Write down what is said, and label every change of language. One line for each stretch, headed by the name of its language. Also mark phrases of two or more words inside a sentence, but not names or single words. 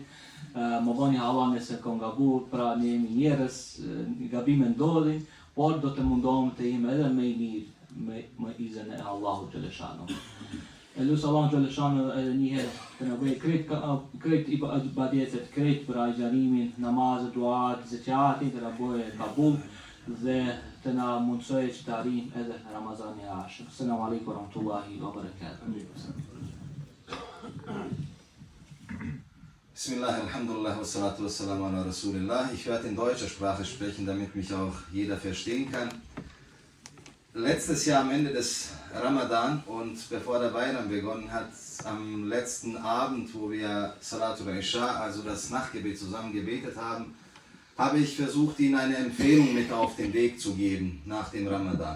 Albanian: Më bëni Allah nëse kam gabuar, pra ne jemi njerëz, gabime ndodhin, por do të mundohem të jemi edhe më i mirë me izin e Allahut xhaleshanu. Elus Allah xhaleshanu edhe një herë të na bëj krejt ibadetet, krejt për agjërimin, namazet, duat, zakatin, të na bëjë kabul dhe të na mundsoj që të arrijm edhe Ramazanin e arshëm.
Arabic: السلام عليكم ورحمة الله وبركاته. بسم الله الحمد لله والصلاة والسلام على رسول الله.
German: Ich werde in deutscher Sprache sprechen, damit mich auch jeder verstehen kann. Letztes Jahr am Ende des Ramadan und bevor der Bayram begonnen hat, am letzten Abend, wo wir
Arabic: صلاة العشاء,
German: also das Nachtgebet zusammen gebetet haben, habe ich versucht, Ihnen eine Empfehlung mit auf den Weg zu geben nach dem Ramadan.